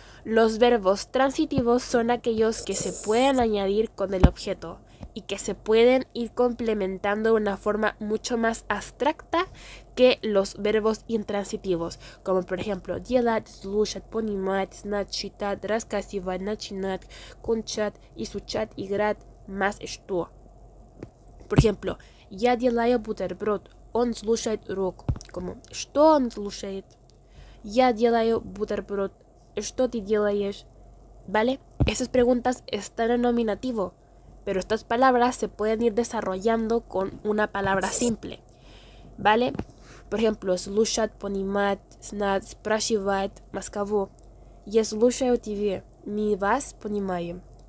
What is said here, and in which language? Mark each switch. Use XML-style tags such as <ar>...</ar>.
<es>Los verbos transitivos son aquellos que se pueden añadir con el objeto y que se pueden ir complementando de una forma mucho más abstracta que los verbos intransitivos, como por ejemplo делать, слушать, понимать, знать, читать, рассказывать, начинать, кончать, изучать, играть, más что.</es> <ru>Por ejemplo, я делаю бутерброд, он слушает урок. Como, что он слушает? Я делаю бутерброд, что ты делаешь?</ru> <es>¿Vale? Esas preguntas están en nominativo, pero estas palabras se pueden ir desarrollando con una palabra simple. ¿Vale? Por ejemplo, слушать, понимать, знать, спрашивать, más кого.</es> <ru>Я слушаю тебя, мы вас понимаем.</ru>